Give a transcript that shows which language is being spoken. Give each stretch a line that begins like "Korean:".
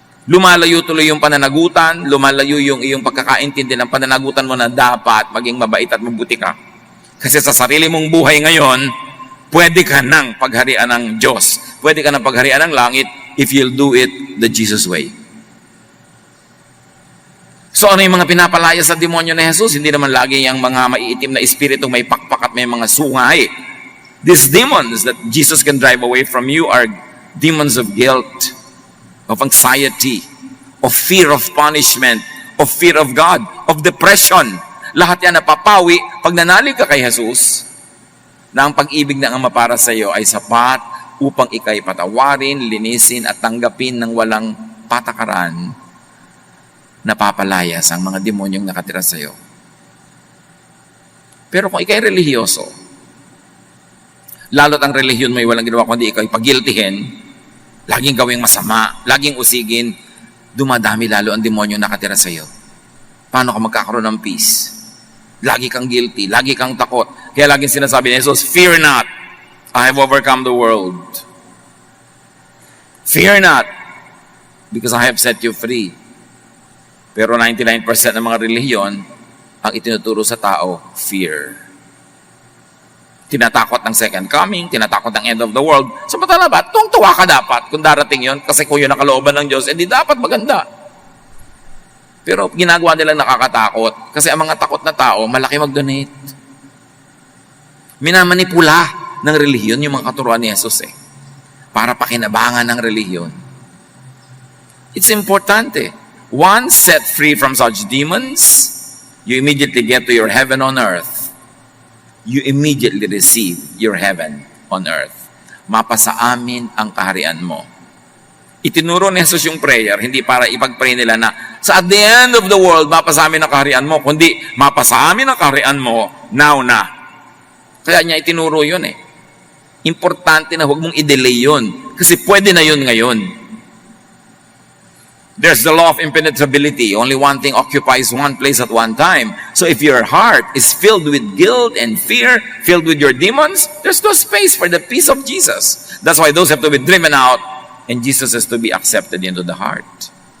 Filipino: Lumalayo tuloy yung pananagutan, lumalayo yung iyong pagkakaintindi ng pananagutan mo na dapat maging mabait at mabuti ka. Kasi sa sarili mong buhay ngayon, pwede ka nang pagharian ng Diyos. Pwede ka nang pagharian ng langit
English: if you'll do it the Jesus way.
Filipino: So ano yung mga pinapalaya sa demonyo ni Jesus? Hindi naman lagi yung mga maiitim na espiritu, may pakpak at may mga sungay.
English: These demons that Jesus can drive away from you are demons of guilt, of anxiety, of fear of punishment, of fear of God, of depression.
Filipino: Lahat yan napapawi pag nanalig ka kay Jesus na ang pag-ibig na Ama para sa iyo ay sapat upang ikay patawarin, linisin at tanggapin ng walang patakaran, napapalayas ang mga demonyong nakatira sa iyo. Pero kung ikay relihiyoso, lalo't ang relihiyon mo ay walang ginawa kundi ikay pagiltihin, laging gawing masama, laging usigin, dumadami lalo ang demonyong nakatira sa iyo. Paano ka magkakaroon ng peace? Lagi kang guilty, lagi kang takot. Kaya laging sinasabi ni Jesus,
English: fear not, I have overcome the world. Fear not, because I have set you free.
Filipino: Pero 99% ng mga relihiyon, ang itinuturo sa tao, fear. Tinatakot ng second coming, tinatakot ng end of the world. Samantala ba, tuwang-tuwa ka dapat kung darating yon, kasi kung yun ang kalooban ng Diyos, hindi dapat maganda. Pero ginagawa nilang nakakatakot, kasi ang mga takot na tao, malaki mag-donate. Minamanipula ng relihiyon yung mga katuruan ni Jesus para pakinabangan ng relihiyon.
English: It's importante. Once set free from such demons, you immediately get to your heaven on earth. You immediately receive your heaven on earth.
Filipino: Mapasa amin ang kaharian mo. Itinuro ni Jesus yung prayer, hindi para ipag-pray nila na sa
English: at the end of the world,
Filipino: mapasa amin ang kaharian mo, kundi mapasa amin ang kaharian mo now na. Kaya niya itinuro yun Importante na huwag mong i-delay yun. Kasi pwede na yun ngayon.
English: There's the law of impenetrability. Only one thing occupies one place at one time. So if your heart is filled with guilt and fear, filled with your demons, there's no space for the peace of Jesus. That's why those have to be driven out and Jesus has to be accepted into the heart.